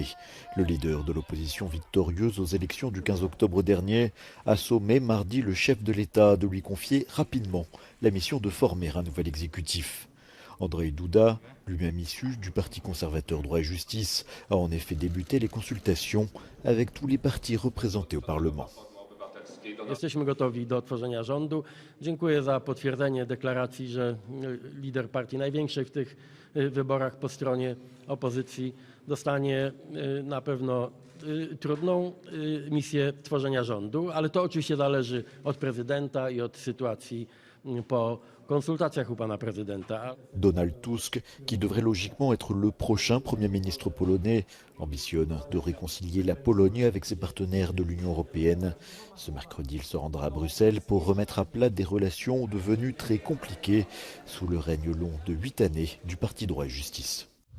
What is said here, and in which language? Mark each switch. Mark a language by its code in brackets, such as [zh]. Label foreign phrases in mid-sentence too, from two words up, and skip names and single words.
[fr] Le leader de l'opposition victorieuse aux élections du 15 octobre dernier a sommé mardi le chef de l'État de lui confier rapidement la mission de former un nouvel exécutif. Andrzej Duda, lui-même issu du Parti conservateur Droit et Justice, a en effet débuté les consultations avec tous les partis représentés au Parlement. [pl] Jesteśmy gotowi do tworzenia rządu. Dziękuję za potwierdzenie deklaracji, że lider partii największej w tych wyborach po stronie opozycji dostanie na pewno trudną misję tworzenia rządu, ale to oczywiście zależy od prezydenta i od sytuacji po consultatiach u pana prezydenta. [fr] Donald Tusk, qui devrait logiquement être le prochain Premier ministre polonais, ambitionne de réconcilier la Pologne avec ses partenaires de l'Union européenne. Ce mercredi, il se rendra à Bruxelles pour remettre à plat des relations devenues très compliquées sous le règne long de 8 années du Parti Droit et Justice.